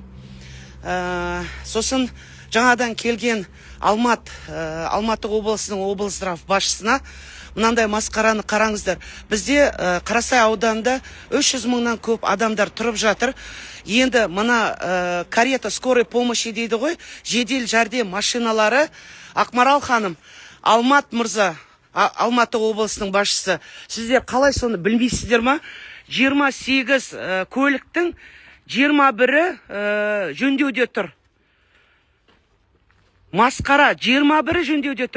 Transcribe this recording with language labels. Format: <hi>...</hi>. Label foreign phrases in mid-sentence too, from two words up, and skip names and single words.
<kk>Сосын жаңадан келген Алматы облысының облздрав басшысына мынандай масқараны қараңыздар. Бізде Қарасай ауданында 300 мыңнан көп адамдар тұрып жатыр. Енді мына</kk> <ru>карета скорой помощи</ru> <kk>дейді ғой, жедел жәрдем машиналары. Ақмарал ханым, Алмат мырза, Алматы облысының басшысы, сіздер қалай соны білмейсіздер ма? 28 көліктің 21-і жөндеуде тұр. Масқара, 21-і жөндеуде тұр.</kk>